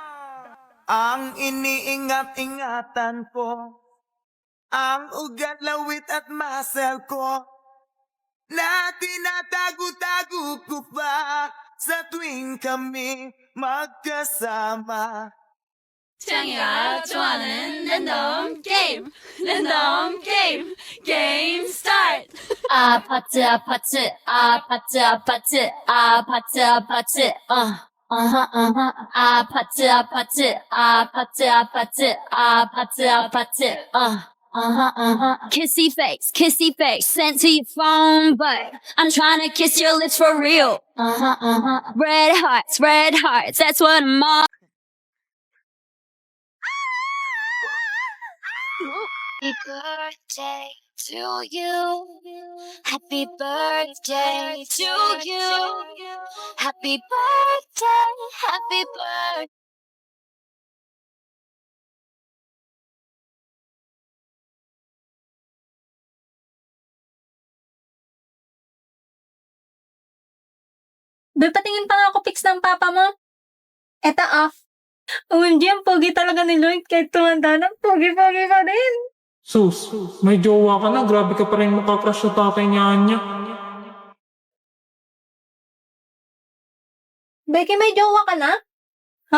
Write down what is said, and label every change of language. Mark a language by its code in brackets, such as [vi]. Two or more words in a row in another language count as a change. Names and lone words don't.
[tl] Ang iniingat-ingatan ko, ang ugat, lawit at muscle ko, na tinatago-tago ko pa sa tuwing kami magkasama. [ko] 창이가 좋아하는 랜덤 게임 랜덤 게임 게임 스타트 아파트 아파트 아파트 아파트 아파트 아파트 아파트 아파트 아파트 아파트 아파트 아파트 [en] Kissy face sent to your phone, but I'm trying to kiss your lips for real. Red hearts, that's what I'm on. Happy birthday to you. Happy birthday to you. Happy birthday, happy birthday. [tl] Be, patingin pa nga ako pics ng papa mo. Eto off. OMG, ang pogi talaga ni Lloyd. Kahit tumanda na, pogi-pogi pa din. Sus, may jowa ka na. Grabe ka pa rin makakrush sa tatay niya niya. Becky, may jowa ka na? Ha?